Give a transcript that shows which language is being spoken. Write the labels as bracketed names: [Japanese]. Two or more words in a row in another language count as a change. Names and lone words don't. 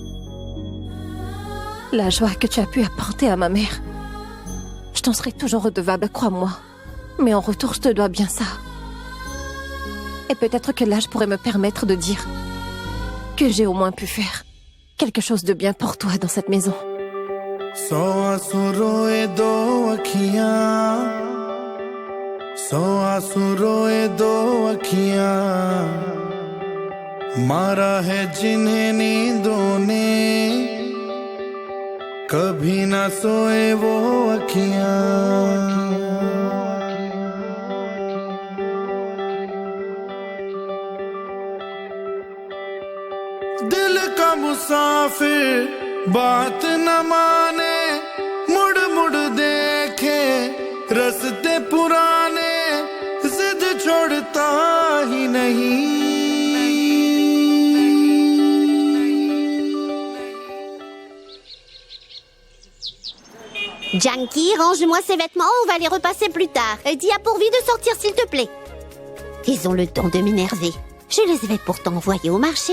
[French] La joie que tu as pu apporter à ma mère, je t'en serai toujours redevable, crois-moi. Mais en retour, je te dois bien ça. Et peut-être que là, je pourrais me permettre de dire que j'ai au moins pu faire quelque chose de bien pour toi dans cette maison. [Hindi] मारा है जिन्हें नींदों ने कभी ना सोए वो अखियां दिल का मुसाफिर बात न माने मुड़ मुड़ देखे रास्ते पुराने जिद छोड़ता ही नहीं [French] Janky, range-moi ces vêtements, on va les repasser plus tard. Et dis à Pourvi de sortir s'il te plaît. Ils ont le don de m'énerver. Je les avais pourtant envoyés au marché.